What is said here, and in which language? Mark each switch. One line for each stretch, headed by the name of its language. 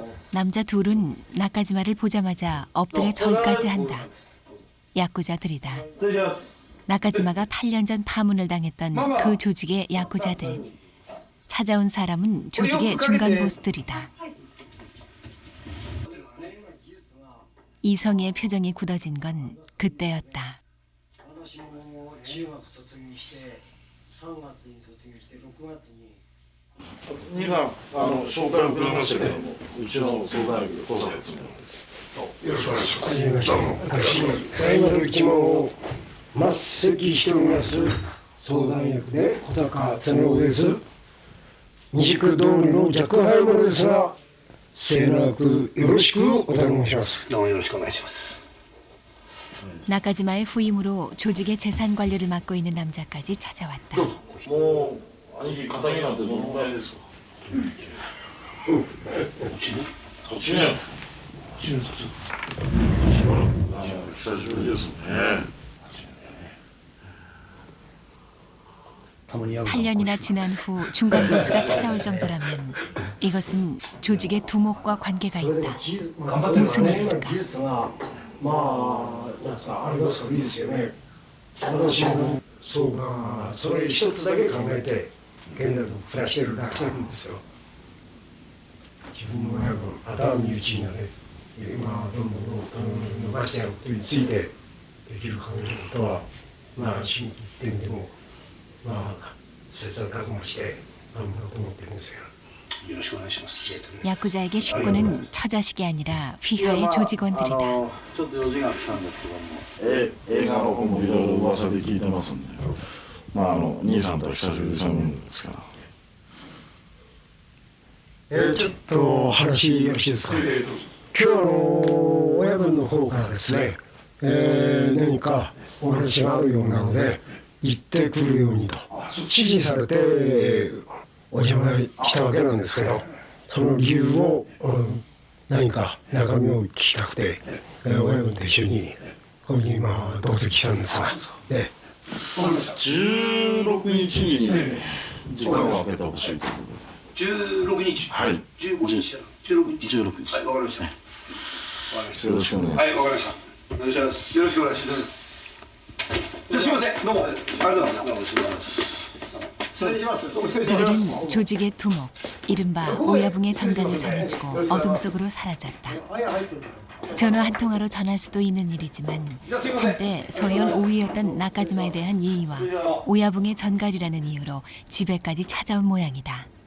Korean: 남자 둘은 나카지마를 보자마자 엎드려 절까지 한다. 야쿠자들이다. 나카지마가 8년 전 파문을 당했던 그 조직의 야쿠자들. 찾아온 사람은 조직의 중간 보스들이다. 이성의 표정이 굳어진 건 그때였다.
Japanese: 私も中学卒業して3月に卒業して6月に兄さん、紹介をくれましたけども、うちの相談員の小坂です。よろしくお願いします。はじめまして、私大丸一門を末席しております相談役で小坂恒夫です。二軸通りの若輩者ですが、末永くよろしくお頼みします。どうもよろしくお願いします。
Korean: 나카지마의 후임으로 조직의 재산 관리를 맡고 있는 남자까지 찾아왔다.
Japanese: もう兄貴肩着なんてどのぐらいですか。 8年。久しぶりですね。
Korean: 8년이나 지난 후 중간 보스가 찾아올 정도라면 이것은 조직의 두목과 관계가 있다. 무슨 일일까?
Japanese: まあなんかありますからいいですよね。私もそうまあそれ一つだけ考えて現代を暮らしてるだけなんですよ。自分の親分または身内になれ今どんどん伸ばしてやることについてできる限りのことはまあ新規一点でもまあ切磋琢磨して頑張ろうと思ってるんですよ。よろしくお願いします。
Korean: 야쿠자에게 식구는 처자식이 아니라 휘하의 조직원들이다.
Japanese: ちょっと用事が来たんですけども。映画の方もいろいろ噂で聞いてますんで、まあ兄さんと久しぶりさんですから。ちょっと話よろしいですか。今日親分の方からですね、何かお話があるようなので行ってくるようにと指示されてお邪魔したわけなんですけど、その理由を何か中身を聞きたくて親分と一緒にここに今同席したんですが、 16日に時間を空けてほしいということで。 16日。はい。 15日。16日。 16日。はい、わかりました。よろしくお願いします。はい、わかりました。お願いします。よろしくお願いします。じゃあすみません。どうもありがとうございます。どうも失礼します。失礼します。どうも失礼します。
Korean: 그들은 조직의 두목, 이른바 오야붕의 전가를 전해주고 어둠 속으로 사라졌다. 전화 한 통화로 전할 수도 있는 일이지만 한때 서열 5위였던 나카지마에 대한 예의와 오야붕의 전갈이라는 이유로 집에까지 찾아온 모양이다.